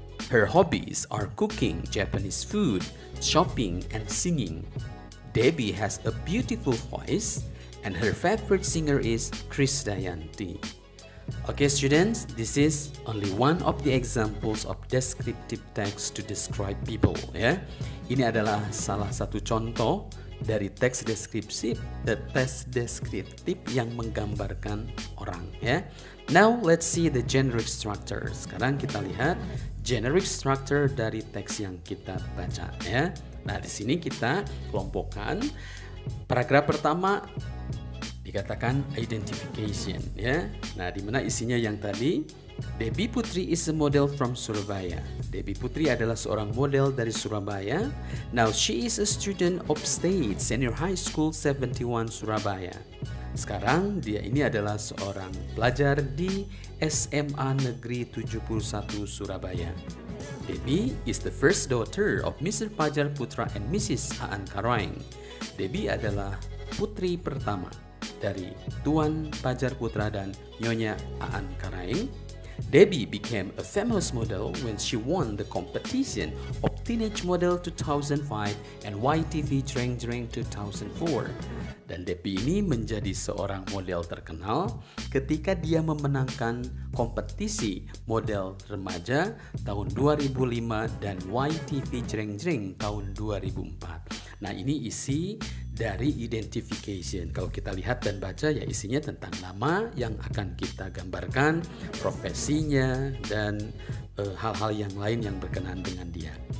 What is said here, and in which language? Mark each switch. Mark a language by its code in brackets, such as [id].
[en] Her hobbies are cooking Japanese food, shopping, and singing. Debbie has a beautiful voice and her favorite singer is Krisdayanti. Okay, students, this is only one of the examples of descriptive text to describe people, ya. [id] Ini adalah salah satu contoh dari teks deskriptif, teks deskriptif yang menggambarkan orang, ya. [en] Now let's see the generic structure. [id] Sekarang kita lihat generic structure dari teks yang kita baca, ya. Nah, di sini kita kelompokkan. Paragraf pertama dikatakan identification, ya. Nah, di mana isinya yang tadi, Debbie Putri [en] is a model from Surabaya. [id] Debbie Putri adalah seorang model dari Surabaya. [en] Now she is a student of State Senior High School 71 Surabaya. [id] Sekarang dia ini adalah seorang pelajar di SMA Negeri 71 Surabaya. [en] Debbie is the first daughter of Mr. Pajar Putra and Mrs. Aan Karaing. [id] Debbie adalah putri pertama dari Tuan Pajar Putra dan Nyonya Aan Karaing. [en] Debbie became a famous model when she won the competition of Teenage Model 2005 and YTV Dreng Dreng 2004. [id] Dan Debbie ini menjadi seorang model terkenal ketika dia memenangkan kompetisi model remaja tahun 2005 dan YTV Dreng Dreng tahun 2004. Nah, ini isi dari identification. Kalau kita lihat dan baca ya isinya tentang nama yang akan kita gambarkan, profesinya, dan hal-hal yang lain yang berkenaan dengan dia.